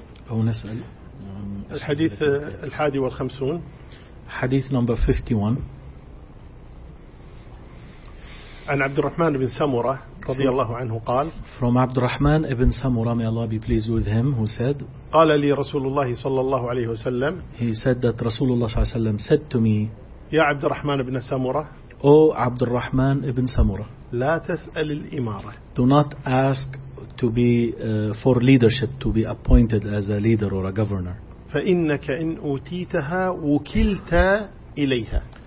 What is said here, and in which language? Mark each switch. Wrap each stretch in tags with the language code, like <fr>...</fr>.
<ar>أو نسأل الحديث الحادي والخمسون حديث نمبر 51 عن عبد الرحمن بن سمرة رضي الله عنه قال</ar> <en>From عبد الرحمن بن سمرة may Allah be pleased with him who said</en> <ar>قال لي رسول الله صلى الله عليه وسلم</ar> <en>He said that</en> <ar>رسول الله صلى الله عليه وسلم</ar> <en>said to me</en> <ar>يا عبد الرحمن بن سمرة</ar> <en>O عبد الرحمن بن سمرة</en> <ar>لا تسأل الإمارة</ar> <en>Do not ask to be for leadership to be appointed as a leader or a governor</en> <ar>فإنك إن أوتيتها وكلت إليها</ar>